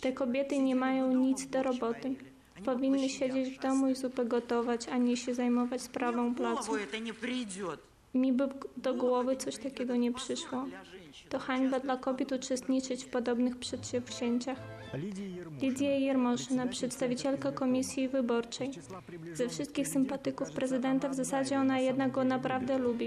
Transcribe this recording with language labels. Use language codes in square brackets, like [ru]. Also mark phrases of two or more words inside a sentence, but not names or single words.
[pl] Te kobiety nie mają nic do roboty. Powinny siedzieć w domu i zupę gotować, a nie się zajmować sprawą placu. [ru] Это не придет. [pl] Mi by do głowy coś takiego nie przyszło. To hańba dla kobiet uczestniczyć w podobnych przedsięwzięciach. Lidia Jermoszyna, przedstawicielka Komisji Wyborczej. Ze wszystkich sympatyków prezydenta w zasadzie ona jednak go naprawdę lubi.